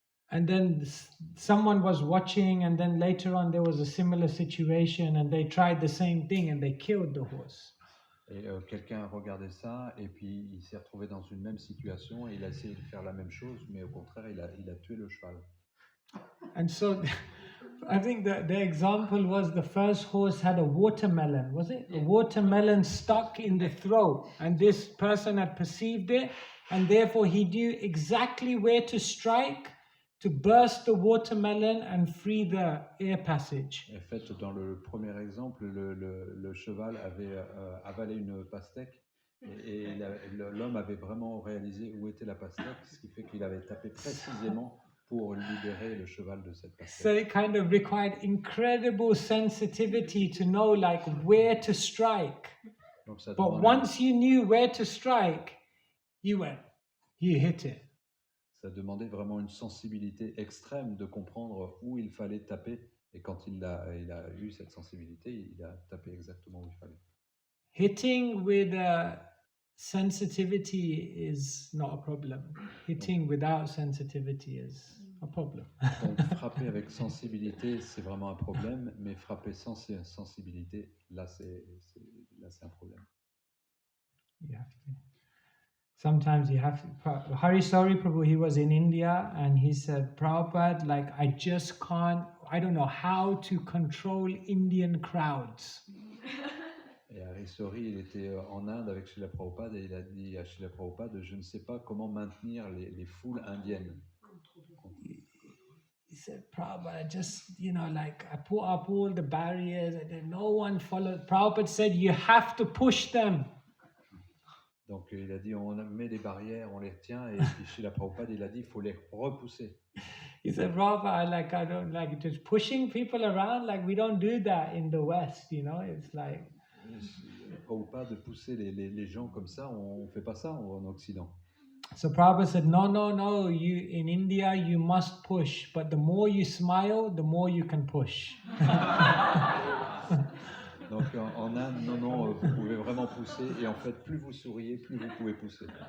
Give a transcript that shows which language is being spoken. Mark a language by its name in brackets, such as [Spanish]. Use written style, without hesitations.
[English] And then someone was watching, and then later on there was a similar situation, and they tried the same thing, and they killed the horse. [French] Et quelqu'un regardait ça, et puis il s'est retrouvé dans une même situation, et il a essayé de faire la même chose, mais au contraire, il a tué le cheval. [English] And so, I think the example was the first horse had a watermelon, was it? A watermelon stuck in the throat, and this person had perceived it, and therefore he knew exactly where to strike to burst the watermelon and free the air passage. [French] En fait, dans le premier exemple, le cheval avait avalé une pastèque, et l'homme avait vraiment réalisé où était la pastèque, ce qui fait qu'il avait tapé précisément pour libérer le cheval de cette pastèque. [English] So it kind of required incredible sensitivity to know like where to strike. But once you knew where to strike, you hit it. [French] Ça demandait vraiment une sensibilité extrême de comprendre où il fallait taper, et quand il a eu cette sensibilité, il a tapé exactement où il fallait. [English] Hitting with sensitivity is not a problem. Hitting without sensitivity is a problem. [French] Donc frapper avec sensibilité, c'est vraiment un problème, mais frapper sans sensibilité, là c'est un problème. [English] You have to. Sometimes you have to. Hari Sauri Prabhu, he was in India and he said, Prabhupada, like I just can't, I don't know how to control Indian crowds. [French] Et Hari Sauri, il était en Inde avec Srila Prabhupada et il a dit à Srila Prabhupada, je ne sais pas comment maintenir les foules indiennes. [English] He said, Prabhupada, just, like I put up all the barriers and then no one followed. Prabhupada said, you have to push them. [French] Donc il a dit, on met des barrières, on les retient, et puis Srila Prabhupada, il a dit, il faut les repousser. [English] He said, Prabhupada, like I don't like just pushing people around, like we don't do that in the West, it's like... [French] Prabhupada, de pousser les gens comme ça, on ne fait pas ça en Occident. [English] So Prabhupada said, no, you in India you must push, but the more you smile, the more you can push. [French] Donc en Inde, non, vous pouvez vraiment pousser, et en fait, plus vous souriez, plus vous pouvez pousser.